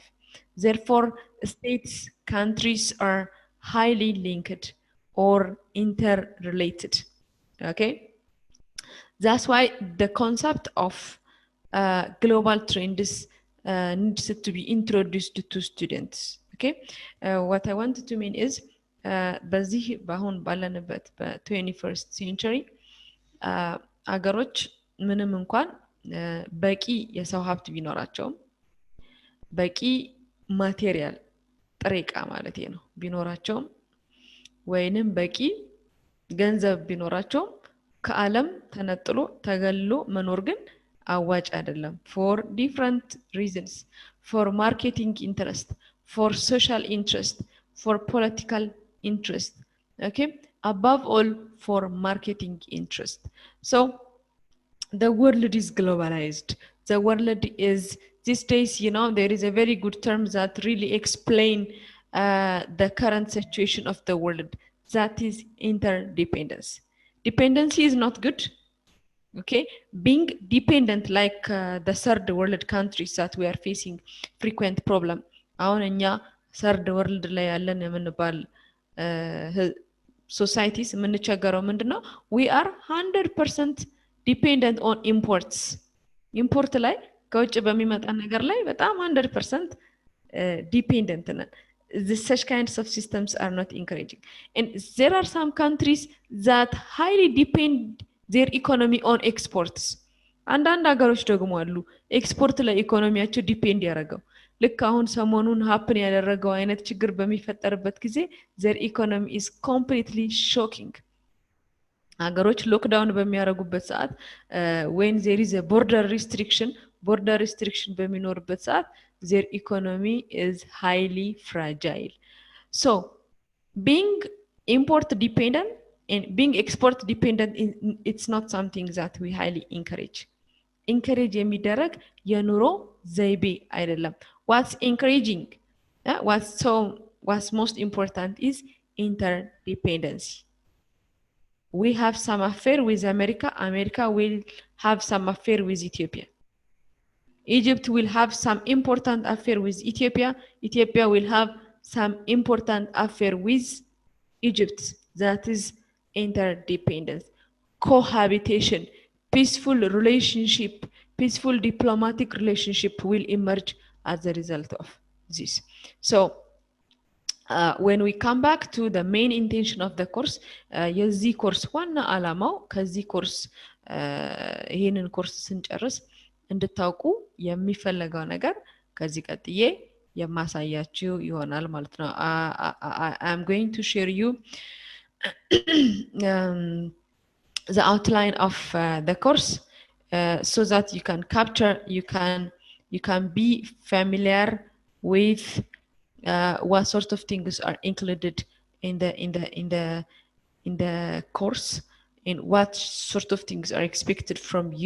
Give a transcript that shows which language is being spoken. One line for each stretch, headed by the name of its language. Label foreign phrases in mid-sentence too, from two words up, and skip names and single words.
English: Therefore, states, countries are highly linked or interrelated. Okay? That's why the concept of global trends needs to be introduced to students. Okay, what I wanted to mean is
Amharic: በዚህ በአሁን ባለንበት
English: በ21st century አገሮች
Amharic: ምንም እንኳን በቂ የሰው ሀብት ቢኖራቸውም በቂ ማቴሪያል ጥሬ ዕቃ ማለት ነው ቢኖራቸውም ወይንም በቂ ገንዘብ ቢኖራቸውም ከዓለም ተነጥሎ ተገልሎ መኖር ግን አዋጭ አይደለም
English: for different reasons, for marketing interest, for social interest, for political interest, okay, above all for marketing interest. So the world is globalized. The world is these days, you know, there is a very good term that really explain the current situation of the world, that is interdependence. Dependency is not good. Okay, being dependent like the third world countries that we are facing frequent problem.
Amharic: አሁን እኛ
English: third world
Amharic: ላይ ያለን የምንባል societies የምንቸገረው ምንድነው?
English: We are 100% dependent on imports.
Amharic: import ላይ ከውጭ በሚመጣ ነገር ላይ በጣም 100% dependent ነን.
English: Such kinds of systems are not encouraging, and there are some countries that highly depend their economy on exports.
Amharic: አንዳንድ ሀገሮች ደግሞ አሉ ኤክስፖርት ላይ ኢኮኖሚያቸው ዲፔንድ ያደረገው ልክ አሁን ሰሞኑን ሀፕን ያደረገው አይነት ችግር በሚፈጠርበት ጊዜ
English: their economy is completely shocking.
Amharic: ሀገሮች ሎክዳውን በሚያደርጉበት ሰዓት
English: when there is a border restriction
Amharic: በሚኖርበት ሰዓት
English: their economy is highly fragile. So being import dependent and being export dependent, it's not something that we highly encourage
Amharic: የሚደረግ የኑሮ ዘይቤ አይደለም.
English: What's encouraging, what's most important is interdependency. We have some affair with America. America will have some affair with Ethiopia. Egypt will have some important affair with Ethiopia. Ethiopia will have some important affair with Egypt. That is interdependence. Cohabitation, peaceful relationship, peaceful diplomatic relationship will emerge as a result of this. So when we come back to the main intention of the course,
Amharic: የዚህ ኮርስ ዋና ዓላማው ከዚህ ኮርስ ይህንን ኮርስ ስንጨርስ እንድታውቁ የሚፈለገው ነገር ከዚህ ቀጥዬ የማሳያችሁ ይሆናል ማለት ነው።
English: I'm going to share you the outline of the course so that you can capture, you can be familiar with what sort of things are included in the course, and what sort of things are expected from you.